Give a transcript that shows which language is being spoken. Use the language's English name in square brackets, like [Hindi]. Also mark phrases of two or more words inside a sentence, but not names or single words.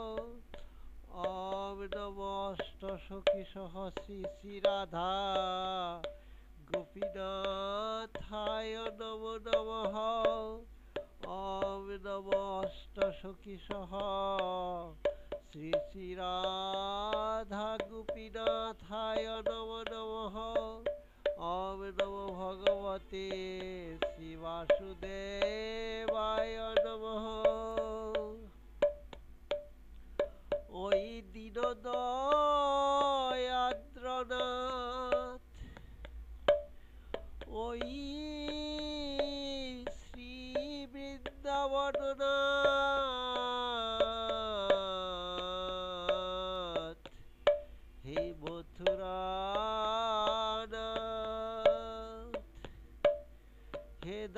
[Sanskrit] ওম নমো অষ্টসখী সহ শ্রী শ্রী রাধা গোপীনাথায় নম নমঃ ওম নমো অষ্টসখী সহ শ্রী শ্রী রাধা গোপীনাথায় নম নমঃ ওম নমো ভগবতে শ্রী বাসুদেবায় নমঃ [Bangla] ওই দীনদয়াদ্রনাথ ওই শ্রী বৃন্দাবননাথ হে মথুরানাথ হে